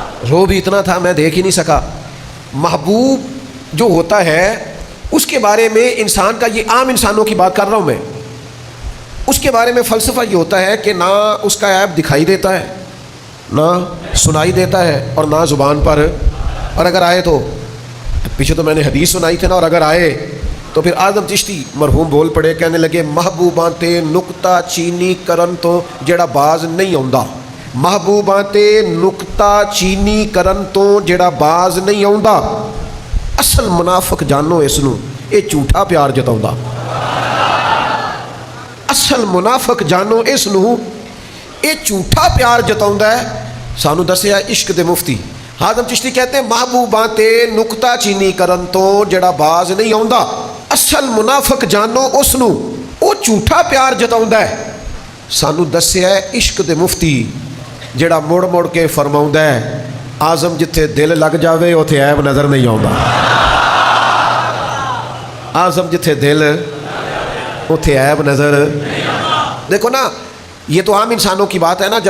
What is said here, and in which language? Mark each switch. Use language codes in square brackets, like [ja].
[ur] رو بھی اتنا تھا میں دیکھ ہی نہیں سکا. محبوب جو ہوتا ہے اس کے بارے میں انسان کا، یہ عام انسانوں کی بات کر رہا ہوں میں، اس کے بارے میں فلسفہ یہ ہوتا ہے کہ نہ اس کا عیب دکھائی دیتا ہے، نہ سنائی دیتا ہے، اور نہ زبان پر. اور اگر آئے تو پیچھے تو میں نے حدیث سنائی تھی نا، اور اگر آئے تو پھر اعظم چشتی مرحوم بول پڑے، کہنے لگے [pa] محبوباں تے نکتہ چینی کرن تو جڑا باز نہیں آوندا. محبوباں تے نکتہ چینی کرن تو جڑا باز نہیں آوندا. اصل منافق جانو اس نو، اے جھوٹا پیار جتاوندا. اصل منافق جانو اس نو، اے جھوٹا پیار جتاوندا ہے. سانو دسیا عشق دے مفتی حازم چشتی کہتے ہیں محبوباں تے نکتہ چینی کرن تو جڑا باز نہیں آوندا. اصل منافق جانو اس نو، او جھوٹا پیار جتاوندا ہے. سانو دسیا ہے عشق دے مفتی جڑا مڑ مڑ کے فرماوندا ہے اعظم جتھے دل لگ جاوے اوتھے عیب نظر نہیں آوندا. اعظم جتھے دل اوتھے عیب نظر. [ur] دیکھو نا یہ تو عام انسانوں کی بات ہے نا.